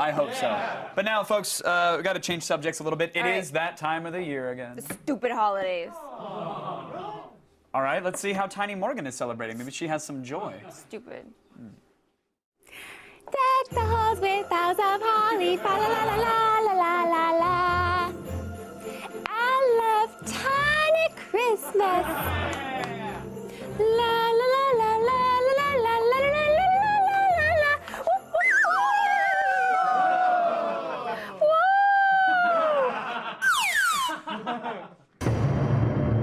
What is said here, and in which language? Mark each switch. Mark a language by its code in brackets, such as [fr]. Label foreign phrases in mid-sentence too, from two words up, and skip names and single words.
[en] I hope so. But now, folks, we've got to change subjects a little bit. It All right. is that time of the year again. Stupid holidays. All right, let's see how Tiny Morgan is celebrating. Maybe she has some joy. Stupid. Deck the halls with boughs of holly, fa la la la la la la la. I love Tiny Christmas. La la la la la la la la la la la la. Woo, woo, woo.